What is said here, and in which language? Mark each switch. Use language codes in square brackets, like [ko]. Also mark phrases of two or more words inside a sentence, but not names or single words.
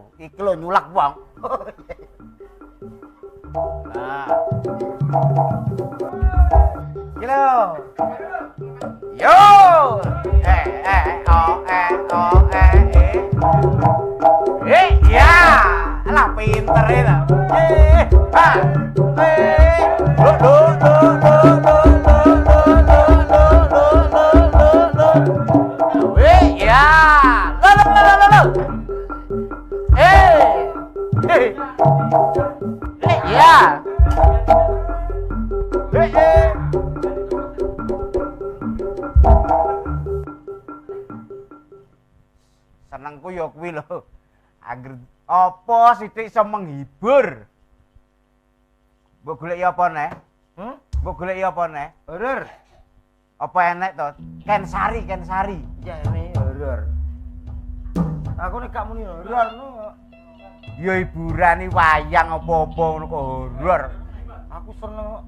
[jv] iki lho nyulak wong. Nah. Iki lho. Yo! Ya! Alah pinter itu. Ha! Lo lo lo lo lo lo. Ya! Lo. Ya! Senengku ya kuwi lho. Angger apa sithik iso menghibur. Mbok goleki apa neh? Mbok goleki apa neh? Horor. Apa enek to? Ken Sari. [id] Ya ini horor. [jv] Aku nek gak muni horor no. Ya hiburane wayang apa-apa ngono kok horor. Aku seneng.